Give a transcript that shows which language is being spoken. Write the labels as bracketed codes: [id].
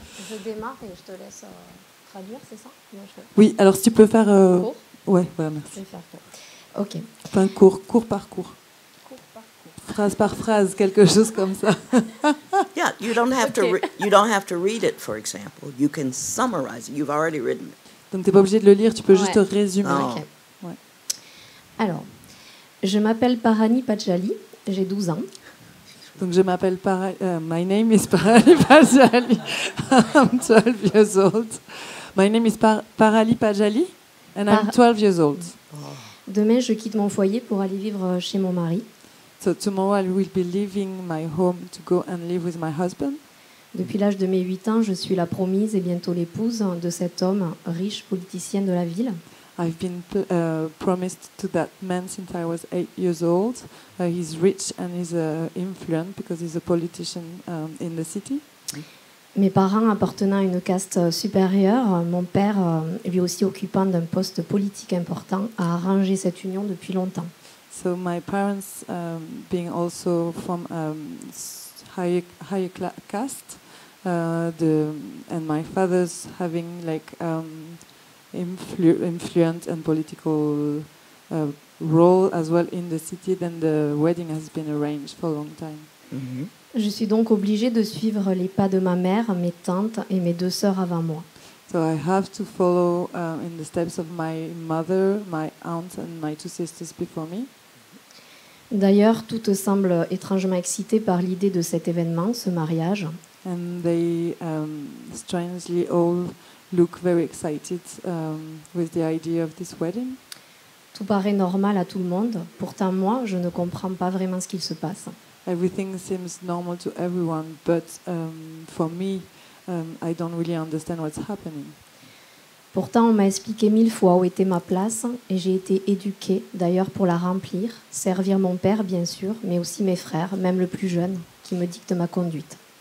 [fr] Je démarre et je te laisse traduire, c'est ça? Oui, alors si tu peux faire... Court. Ouais, voilà, merci. Je vais faire court. Ok. Enfin, court par court. Court par court. Phrase par phrase, quelque chose comme ça. [en] Yeah, you don't have to read it, for example. You can summarize it. You've already written it. [fr] Donc t'es pas obligé de le lire, tu peux juste résumer. Oh. Ok. Ouais. Alors, je m'appelle Parani Pachali, j'ai 12 ans. Donc je m'appelle [en] my name is [fr] Parali Pajali. [en] I'm 12 years old. My name is Parali Pajali and I'm 12 years old. [fr] Demain, je quitte mon foyer pour aller vivre chez mon mari. [en] So tomorrow I will be leaving my home to go and live with my husband. [fr] Depuis l'âge de mes 8 ans, je suis la promise et bientôt l'épouse de cet homme riche politicien de la ville. [en] I've been promised to that man since I was 8 years old. He's rich and he's influent because he's a politician in the city. [fr] Mes parents appartenant à une caste supérieure, mon père, lui aussi occupant d'un poste politique important, a arrangé cette union depuis longtemps. [en] So my parents, being also from higher caste, and my father's having like influent and political role as well in the city, then the wedding has been arranged for a long time. Mm-hmm. [fr] Je suis donc obligée de suivre les pas de ma mère, mes tantes et mes 2 sœurs avant moi. [en] So I have to follow in the steps of my mother, my aunt and my 2 sisters before me. [fr] D'ailleurs, toutes semblent étrangement excitées par l'idée de cet événement, ce mariage. [en] And they strangely all look very excited with the idea of this wedding. [fr] Tout paraît normal à tout le monde. Pourtant, moi, je ne comprends pas vraiment ce qu'il se passe. [en] Everything seems normal to everyone, but for me, I don't really understand what's happening. [fr] Pourtant, on m'a expliqué 1000 fois où était ma place et j'ai été éduquée, d'ailleurs, pour la remplir, servir mon père, bien sûr, mais aussi mes frères, même le plus jeune, qui me dicte ma conduite.